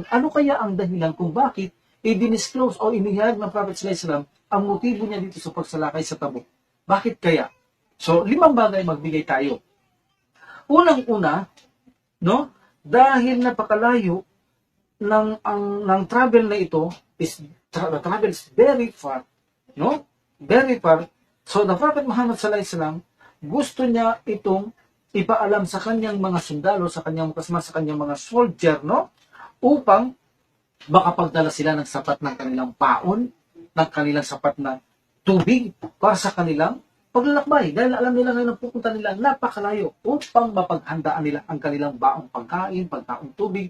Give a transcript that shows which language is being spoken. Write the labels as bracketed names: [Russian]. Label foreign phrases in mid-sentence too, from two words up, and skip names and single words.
[Filipino] Ano kaya ang dahilan kung bakit i-disclose o inihayag ng Prophet [Arabic] صلى الله عليه وسلم [Filipino] ang motibo niya dito sa pagsalakay sa Tabuk? Bakit kaya? So, 5 bagay magbigay tayo. Unang-una, no? Dahil napakalayo ng travel na ito, [English] the travel is very far, no? Very far. So the Prophet [Filipino] Muhammad [Arabic] صلى الله عليه وسلم [Filipino] gusto niya itong ipaalam sa kanyang mga sundalo, sa kanyang kasama, sa kanyang mga soldier, no? Upang makapagdala sila ng sapat ng kanilang paon, ng kanilang sapat na tubig para sa kanilang paglalakbay, dahil alam nila ngayon ang pupunta nila napakalayo upang mapaghandaan nila ang kanilang baong pagkain, pagkaong tubig.